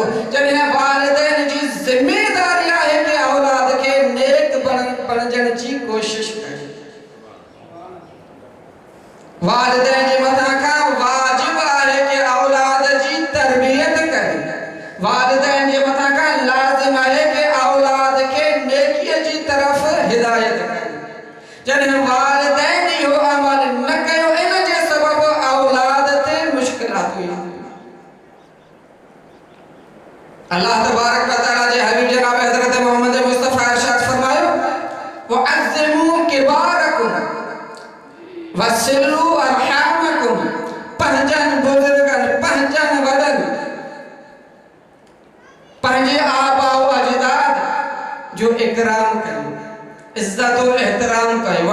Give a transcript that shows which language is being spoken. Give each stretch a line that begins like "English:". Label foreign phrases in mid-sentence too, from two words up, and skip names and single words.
Sindhi: जॾहिं वालिदैन जी ज़िम्मेदारी आहे कि औलाद खे नेक बणजण जी कोशिश करे, वालिदैन जे मथां खां वाजिब आहे कि औलाद जी तरबियत करे, वालिदैन जे मथां खां लाज़िम आहे कि औलाद खे नेकीअ जी तरफ़ हिदायत करे। जॾहिं वालिदैन इहो अमल न कयो, इन जे सबब औलाद ते मुश्किलातूं ईंदियूं। अल्लाह
Arabic: تبارك وتعالى
Sindhi: जे हबीब जनाब हज़रत मोहम्मद मुस्तफ़ा इरशाद फरमायो,
Arabic: وعظموا كباركم وصلوا أرحامكم,
Sindhi: पंहिंजनि बुज़ुर्गनि, पंहिंजनि वॾनि, पंहिंजे आबा व अजदाद जो इकराम कयो, इज़्ज़त व एहतराम कयो।